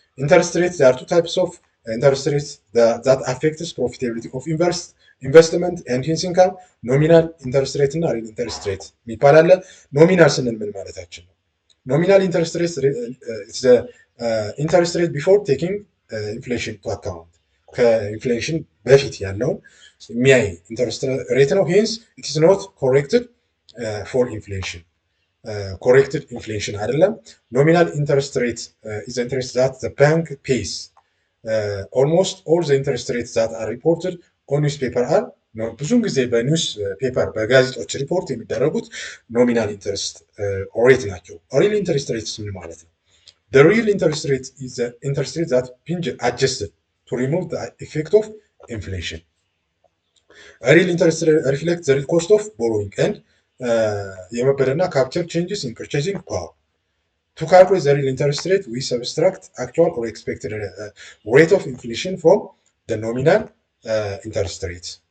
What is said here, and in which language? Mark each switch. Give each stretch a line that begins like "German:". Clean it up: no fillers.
English: Interest rates, there are two types of interest rates that affects profitability of investment and hence income.
Amharic: Nominal interest rate እና real interest rate የሚባል አለ። ኖሚናል ስንል ምን ማለታችን ነው?
English: Nominal interest rate is the interest rate before taking inflation to account.
Amharic: ከኢንፍሌሽን በፊት ያለውን የሚያይ ኢንተረስት ሬት ነው። ሄንስ
English: it is not corrected for inflation. Corrected inflation
Amharic: አይደለም።
English: Nominal interest rate is the interest that the bank pays. Almost all the interest rates that are reported on newspaper are
Amharic: ብዙውን ጊዜ በኒውስ ፔፐር በጋዜጦች ሪፖርት የሚደረጉት ኖሚናል ኢንተረስት ሬት ናቸው። ሪል ኢንተረስት ሬት ምን ማለት ነው?
English: The real interest rate is the interest rate that been adjusted to remove the effect of inflation. A real interest rate reflects the real cost of borrowing and
Amharic: የመበደርና
English: capture changes in purchasing power. To calculate the real interest rate, we subtract actual or expected rate of inflation from the nominal interest rate.